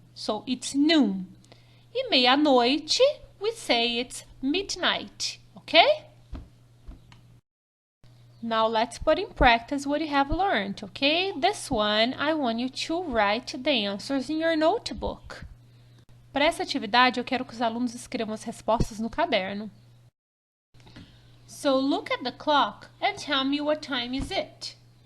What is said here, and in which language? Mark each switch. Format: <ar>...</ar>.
<en>So it's noon.</en> <pt>E meia-noite,</pt> <en>we say it's midnight. Okay? Now let's put in practice what you have learned, okay? This one, I want you to write the answers in your notebook.</en> <pt>Para essa atividade, eu quero que os alunos escrevam as respostas no caderno.</pt> <en>So look at the clock and tell me what time is it.</en>